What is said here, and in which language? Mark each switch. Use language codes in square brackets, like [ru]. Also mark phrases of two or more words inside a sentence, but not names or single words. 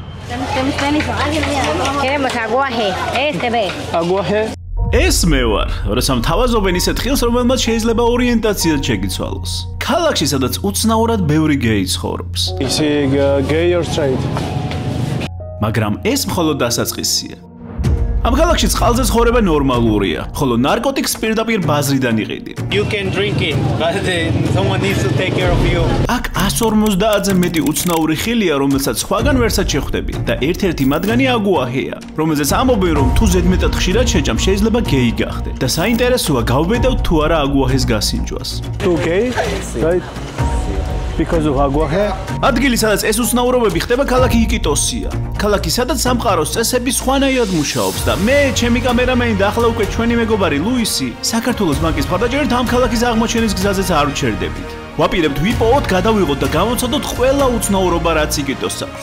[es] Queremos aguaje, este ve. Aguaje. [ka] ეს მე ვარ, როდესაც თავაზობენ ისეთ ხილს, რომელმაც შეიძლება ორიენტაციად შეგიცვალოს. ქალაქში, სადაც უცნაურად ბევრი გეი ცხოვრობს. [en] Is he gay or straight? [ka] მაგრამ ეს მხოლოდ დასაწყისია. ამ ქალაქში წყალზე ცხოვრება ნორმალურია, ხოლო ნარკოტიკს პირდაპირ ბაზრიდან იყიდი. [en] You can drink it, but someone needs to take care of you. [ka] აქ 150-ზე მეტი უცნაური ხილია, რომელსაც სხვაგან ვერსად შეხვდები და ერთ-ერთი მათგანი აგუაჰეა, რომელზეც ამბობენ, რომ თუ ზედმეტად ხშირად შეჭამ, შეიძლება გეი გახდე. და საინტერესოა, გავბედავთ თუ არა აგუაჰეს გასინჯვას. [en] Too gay? Right? Because of aguaje? [ka] ადგილი, სადაც ეს უცნაურობები ხდება, ქალაქი იკიტოსია. ქალაქი, სადაც სამყაროს წესები სხვანაირად მუშაობს და მე, ჩემი კამერამენი და ახლა უკვე ჩვენი მეგობარი ლუისი, საქართველოს ბანკის მხარდაჭერით ამ ქალაქის აღმოჩენის გზაზეც არ ვჩერდებით. ვაპირებთ ვიპოვოთ, გადავიღოთ და გამოცადოთ ყველა უცნაურობა, რაც იკიტოს აქვს.